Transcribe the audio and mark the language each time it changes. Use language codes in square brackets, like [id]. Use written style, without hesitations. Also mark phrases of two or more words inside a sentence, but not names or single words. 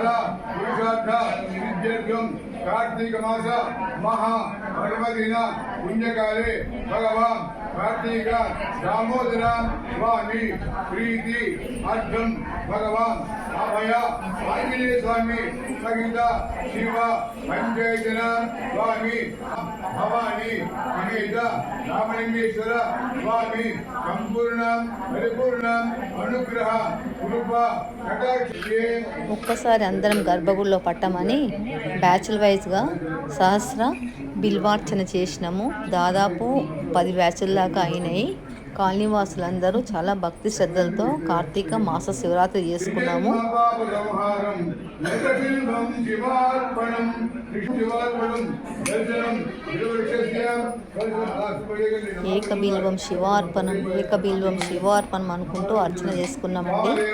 [sa] पुरुषार्थ सिद्ध्यर्थं कार्तिक मास महा पर्वदिन पुण्यकाले भगवान कार्तिक दामोदर स्वामी प्रीति अर्थम भगवान अभय आंजनेय स्वामी सहित शिव पंचैतन स्वामी भवानी सहित रामलिंगेश्वर स्वामी संपूर्ण परिपूर्ण अनुग्रह कृपा कटाक्षे. [te] ఒక్కసారి అందరం గర్భగుడిలో పట్టమని బ్యాచ్ల వైజ్గా సహస్ర బిల్వార్చన చేసినాము. దాదాపు 10 బ్యాచ్ల దాకా అయినాయి. కాలనీవాసులందరూ చాలా భక్తి శ్రద్ధలతో కార్తీక మాస శివరాత్రి చేసుకున్నాము. ఏకబిల్వం శివార్పణం అనుకుంటూ అర్చన చేసుకున్నామండి.